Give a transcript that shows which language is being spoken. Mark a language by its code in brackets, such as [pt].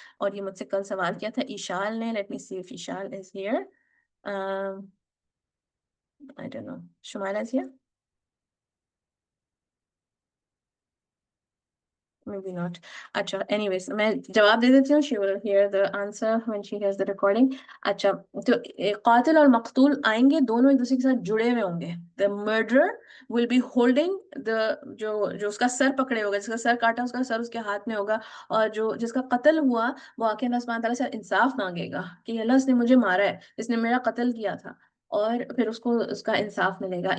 [ur] اور یہ مجھ سے کل سوال کیا تھا ایشال نے. [en] Let me see if Eshal is here. I don't know. Shumaila is here? Maybe not. اچھا anyways [ur] میں جواب دے دیتی ہوں. [en] She will hear the answer when she hears the recording. [ur] اچھا تو قاتل اور مقتول آئیں گے, دونوں ایک دوسرے کے ساتھ جڑے ہوئے ہوں گے. [en] The murderer will be holding the [ur] جو اس کا سر پکڑے ہوگا, جس کا سر کاٹا اس کا سر اس کے ہاتھ میں ہوگا, اور جو جس کا قتل ہوا وہ آ کے اللہ سبحانہ تعالیٰ سے انصاف مانگے گا کہ اللہ اس نے مجھے مارا ہے, اس نے میرا قتل کیا تھا, اور پھر اس کو اس کا انصاف ملے گا.